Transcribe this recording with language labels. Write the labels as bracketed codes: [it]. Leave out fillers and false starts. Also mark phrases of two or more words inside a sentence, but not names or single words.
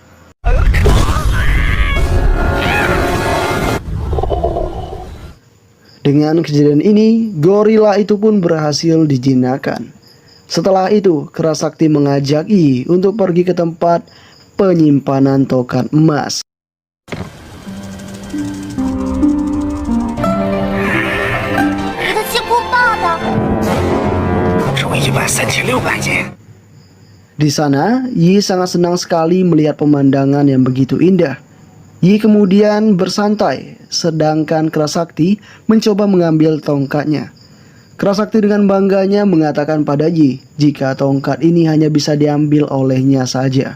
[id] Dengan kejadian ini, gorila itu pun berhasil dijinakan. Setelah itu, Kerasakti mengajak Yi untuk pergi ke tempat penyimpanan tongkat emas. [zh] 你的金箍棒呢？ 13600斤。 [id] Di sana, Yi sangat senang sekali melihat pemandangan yang begitu indah. Yi kemudian bersantai, sedangkan Kerasakti mencoba mengambil tongkatnya. Kerasakti dengan bangganya mengatakan pada Yi jika tongkat ini hanya bisa diambil olehnya saja.